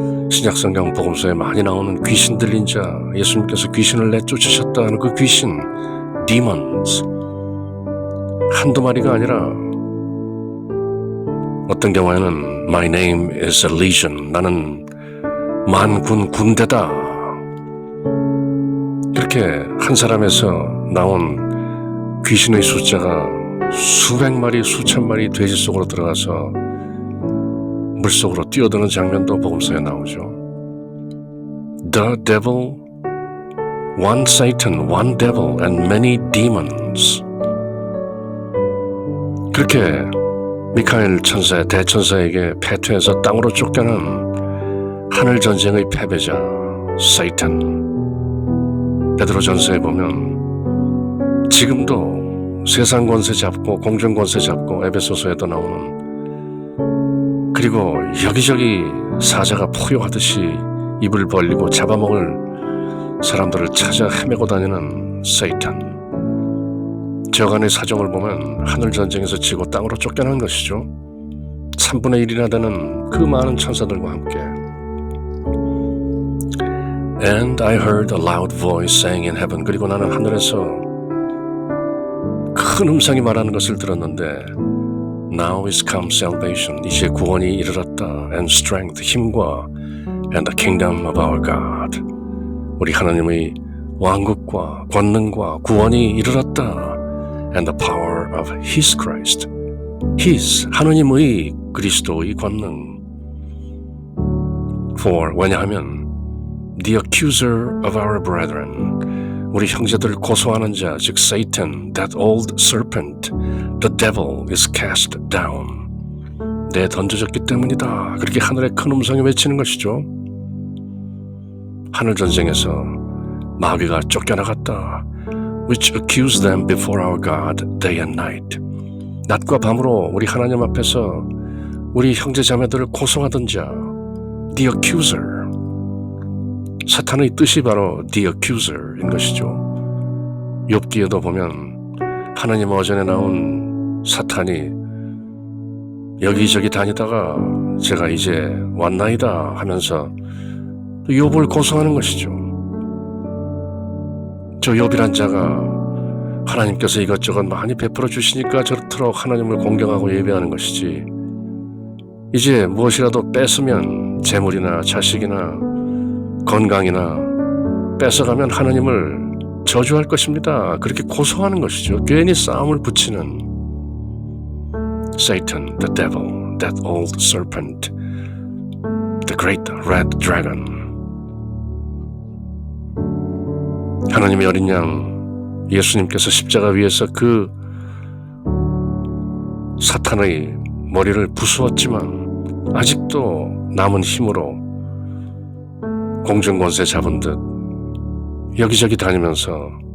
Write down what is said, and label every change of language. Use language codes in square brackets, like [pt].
[ko] 신약성경 복음서에 많이 나오는 귀신 들린 자, 예수님께서 귀신을 내쫓으셨다 하는 그 귀신 [en] Demons, [ko] 한두 마리가 아니라 어떤 경우에는 [en] My name is a legion, [ko] 나는 만군 군대다, 이렇게 한 사람에서 나온 귀신의 숫자가 수백 마리, 수천 마리 돼지 속으로 들어가서 물속으로 뛰어드는 장면도 복음서에 나오죠. [en] The devil, one Satan, one devil and many demons. [ko] 그렇게 미카엘 천사, 대천사에게 패퇴해서 땅으로 쫓겨난 하늘 전쟁의 패배자 Satan. 베드로전서에 보면 지금도 세상 권세 잡고 공중 권세 잡고, 에베소서에도 나오는, 그리고 여기저기 사자가 포효하듯이 입을 벌리고 잡아먹을 사람들을 찾아 헤매고 다니는 Satan. 저간의 사정을 보면 하늘 전쟁에서 지고 땅으로 쫓겨난 것이죠. 3분의 1이나 되는 그 많은 천사들과 함께. [en] And I heard a loud voice saying in heaven. [ko] 그리고 나는 하늘에서 큰 음성이 말하는 것을 들었는데, [en] Now is come salvation. [ko] 이제 구원이 이르렀다. [en] And strength, [ko] 힘과 [en] and the kingdom of our God. [ko] 우리 하나님의 왕국과 권능과 구원이 이르렀다. [en] And the power of His Christ. [ko] His, 하느님의 그리스도의 권능. [en] For, [ko] 왜냐하면 [en] the accuser of our brethren, [ko] 우리 형제들을 고소하는 자, 즉 [en] Satan, that old serpent, the devil is cast down. [ko] 던져졌기 때문이다. 그렇게 하늘의 큰 음성이 외치는 것이죠. 하늘 전쟁에서 마귀가 쫓겨나갔다. [en] Which accuse them before our God day and night. [ko] 낮과 밤으로 우리 하나님 앞에서 우리 형제 자매들을 고소하던 자, [en] the accuser. [ko] 사탄의 뜻이 바로 [en] the accuser인 [ko] 것이죠. 욥기에도 보면 하나님 어전에 나온 사탄이 여기저기 다니다가 제가 이제 왔나이다 하면서 또 욥을 고소하는 것이죠. 저 욥이란 자가 하나님께서 이것저것 많이 베풀어 주시니까 저토록 하나님을 공경하고 예배하는 것이지, 이제 무엇이라도 뺏으면 재물이나 자식이나 건강이나 뺏어가면 하나님을 저주할 것입니다. 그렇게 고소하는 것이죠. 괜히 싸움을 붙이는 [en] Satan, the devil, that old serpent, the great red dragon. [ko] 하나님의 어린 양 예수님께서 십자가 위에서 그 사탄의 머리를 부수었지만 아직도 남은 힘으로 공중권세 잡은 듯 여기저기 다니면서